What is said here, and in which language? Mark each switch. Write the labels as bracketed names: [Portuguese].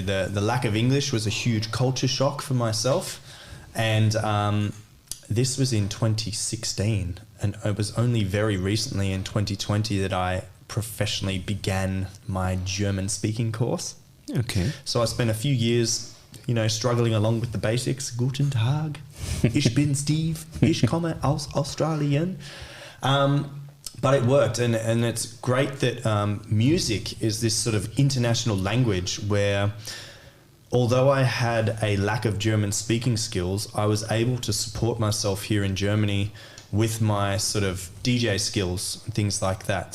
[English] The lack of English was a huge culture shock for myself. And this was in 2016. And it was only very recently in 2020 that I professionally began my German speaking course. Okay. So I spent a few years, struggling along with the basics. [German] Guten Tag, ich bin Steve, ich komme aus Australien. [English] But it worked, and it's great that music is this sort of international language where, although I had a lack of German speaking skills, I was able to support myself here in Germany with my sort of DJ skills and things like that.